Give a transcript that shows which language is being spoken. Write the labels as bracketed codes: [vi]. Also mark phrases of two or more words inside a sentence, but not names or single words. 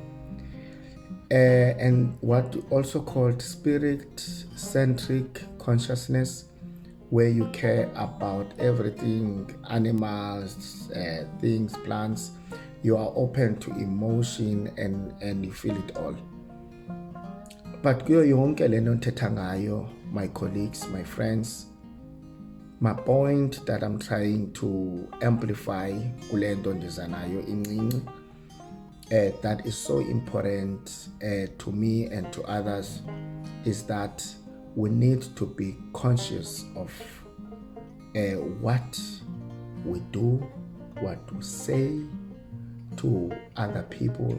[en] And what also called spirit-centric consciousness, where you care about everything, animals, things, plants. You are open to emotion and you feel it all. But [xh] kuyo yonke lento ndithetha ngayo, [en] my colleagues, my friends, my point that I'm trying to amplify [xh] kule nto ndiza nayo incinci, [en] that is so important to me and to others, is that we need to be conscious of what we do, what we say to other people.